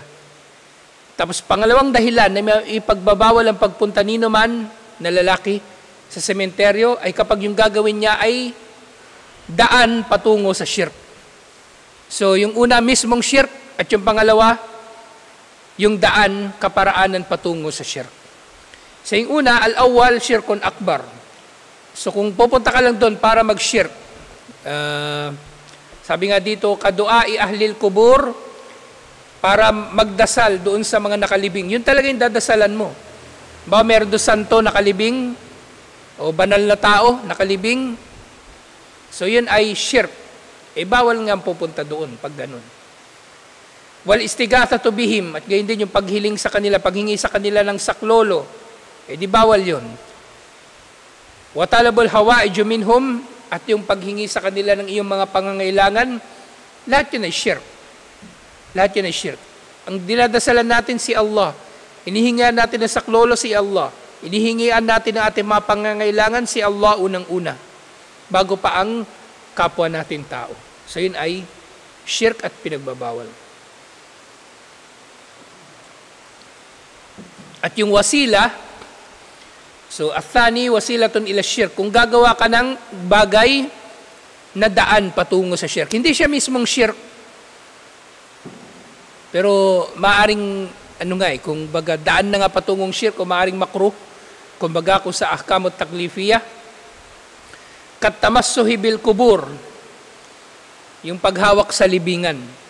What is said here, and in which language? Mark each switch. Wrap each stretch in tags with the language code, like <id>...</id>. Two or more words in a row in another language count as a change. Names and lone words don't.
<tl>Tapos pangalawang dahilan na may ipagbabawal ang pagpunta nino man na lalaki sa sementeryo ay kapag yung gagawin niya ay daan patungo sa shirk. So, yung una mismong shirk at yung pangalawa, yung daan kaparaanan patungo sa shirk. So, yung una,</tl> <ar>الأول، شرك أكبر.</ar> <tl>So, kung pupunta ka lang doon para mag-shirk, sabi nga dito,</tl> <ar>كدعاء أهل القبور,</ar> <tl>para magdasal doon sa mga nakalibing. Yun talaga yung dadasalan mo. Ba, meron doon santo nakalibing, o banal na tao nakalibing, so yun ay shirk. Bawal nga pupunta doon pag ganun.</tl> <ar>والاستغاثة بهم,</ar> <tl>at gayon din yung paghiling sa kanila, paghingi sa kanila ng saklolo, di bawal yun.</tl> <ar>وطلب الحوائج منهم,</ar> <tl>at yung paghingi sa kanila ng iyong mga pangangailangan, lahat yun ay shirk. Lahat yun ay shirk. Ang dinadasalan natin si Allah, Inihingian natin ng saklolo si Allah. Inihingian natin ang ating mga pangangailangan si Allah unang-una, bago pa ang kapwa natin tao. So yun ay shirk at pinagbabawal. At yung wasila, so</tl> <ar>الثاني وسيلة إلى الشرك.</ar> <tl>Kung gagawa ka ng bagay na daan patungo sa shirk. Hindi siya mismong shirk. Pero maaring kung baga daan na nga patungong shirk o maaring makruh, kung baga kung sa</tl> <ar>الأحكام التكليفية, كالتمسح بالقبور,</ar> <tl>yung paghawak sa libingan.</tl>